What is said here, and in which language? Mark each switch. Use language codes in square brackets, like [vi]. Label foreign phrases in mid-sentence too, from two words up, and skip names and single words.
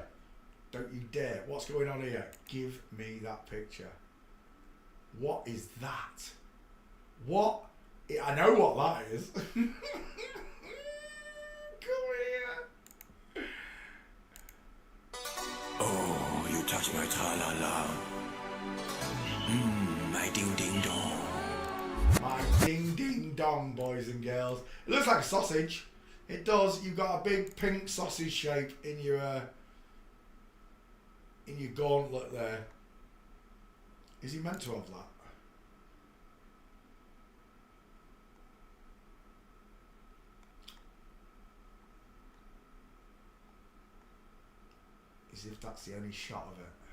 [en] Don't you dare. What's going on here? Give me that picture. What is that? What? I know what that is. Come here. Oh, you touch my tra-la-la. My ding-ding-dong. My ding-ding-dong, boys and girls. It looks like a sausage. It does. You've got a big pink sausage shape in your gauntlet there. Is he meant to have that? As if that's the only shot of it.